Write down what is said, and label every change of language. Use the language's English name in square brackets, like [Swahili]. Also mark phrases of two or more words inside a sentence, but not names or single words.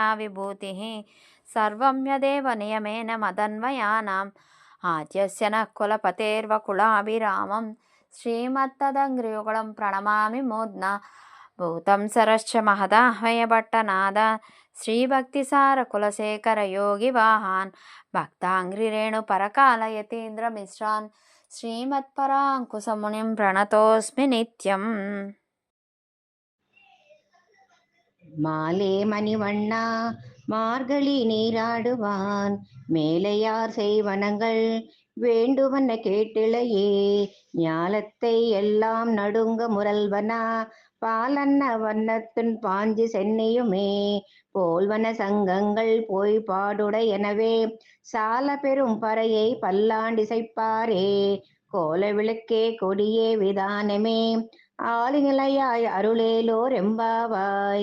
[Sanskrit] विभूतिः सर्वं यदेव नियमेन मदन्वयानाम् आद्यस्य नः कुलपतेर्वकुलाभिरामं श्रीमत्तदङ्घ्रियुगलं प्रणमामि मूर्ध्ना भूतं सरश्च महदाह्वयभट्टनाद श्रीभक्तिसारकुलशेखरयोगिवाहान् भक्ताङ्घ्रिरेणुपरकालयतीन्द्रमिश्रान् श्रीमत्पराङ्कुशमुनिं प्रणतोऽस्मि नित्यम्. [Tamil] மாலே மணிவண்ணா மார்கழி நீராடுவான் மேலையார் செய்வனங்கள் வேண்டுவன கேட்டிளையே ஞாலத்தை எல்லாம் நடுங்க முரல்வனா பாலன்ன வண்ணத்துன் பாஞ்சு சென்னியுமே போல்வன சங்கங்கள் போய் பாடுடையனவே சால பெரும் பறையை பல்லாண்டிசைப்பாரே கோல விளக்கே கொடியே விதானமே ஆளுநிலையாய் அருளேலோர் எம்பாவாய்.